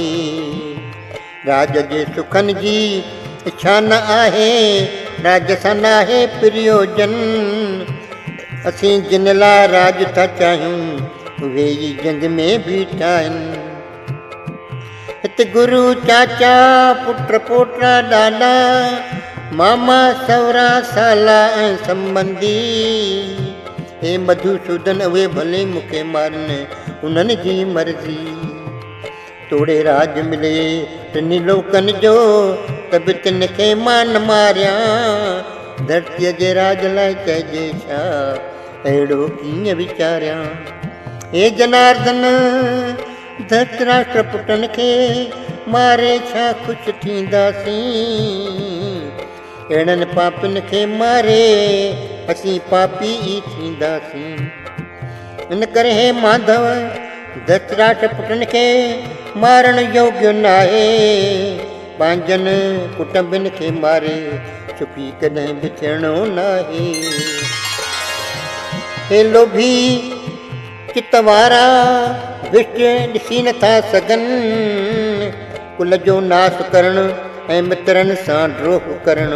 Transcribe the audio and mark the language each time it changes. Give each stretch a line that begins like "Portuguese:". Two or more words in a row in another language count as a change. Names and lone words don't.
Sindhi: राज जे सुखनि जी इच्छा न आहे, राज सां न आहे प्रयोजन, असीं जिन लाइ राज था चाहियूं उहे ई जंग में बीठा आहिनि। हिते गुरु चाचा पुट पोटा ॾाॾा मामा सवरा साला ऐं संबंधी, हे मधुसूदन उहे भले मूंखे मारनि उन्हनि जी मर्ज़ी। तोड़े राज मिले टिनी लोकनि जो त बि तिन खे मां न मारियां, धरतीअ जे राज लाइ चइजे छा अहिड़ो कीअं वीचारियां। हे जनार्दन धृतराष्ट्र पुटनि खे मारे छा ख़ुशि थींदासीं, अहिड़नि पापिन खे मारे असीं पापी ई थींदासीं। इन करे हे माधव धृतराष्ट्र पुटनि खे मारण योग्य न आहे, पंहिंजनि कुटुंबिन खे मारे चुपी कॾहिं बि थियणो न आहे। हे लोभी चित वारा विष्ट ॾिसी नथा सघनि, कुल जो नाश करणु ऐं मित्रनि सां द्रोह करणु।